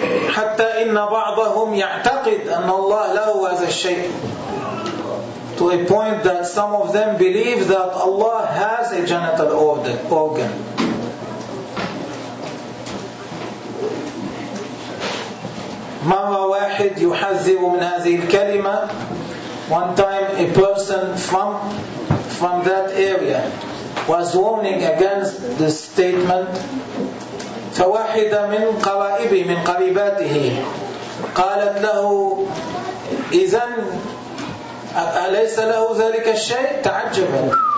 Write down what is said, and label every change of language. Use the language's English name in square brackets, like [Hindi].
[Arabic] حتى إن بعضهم يعتقد أن الله له هذا الشيء. [English] To a point that some of them believe that Allah has a genital organ. [Arabic] مرة واحد يحذر من هذه الكلمة. [English] One time a person from that area was warning against this statement. [Arabic] فواحدة من قرائبه من قريباته قالت له: إذن أليس له ذلك الشيء؟ تعجبا.